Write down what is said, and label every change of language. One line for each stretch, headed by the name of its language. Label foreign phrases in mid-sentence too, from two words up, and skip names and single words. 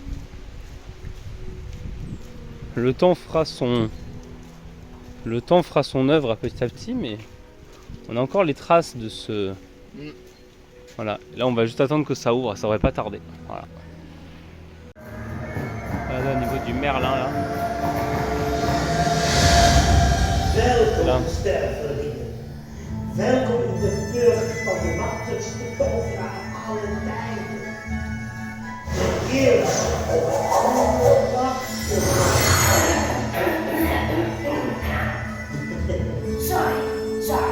French: Le temps fera son œuvre petit à petit, mais on a encore les traces de ce. Voilà, là on va juste attendre que ça ouvre, ça devrait pas tarder. Voilà. Là, au niveau du Merlin là.
Dutch: Welkom stervelingen. Welkom in de burcht van de machtigste tovenaar aller tijden. De heerser op alle machten. Sorry.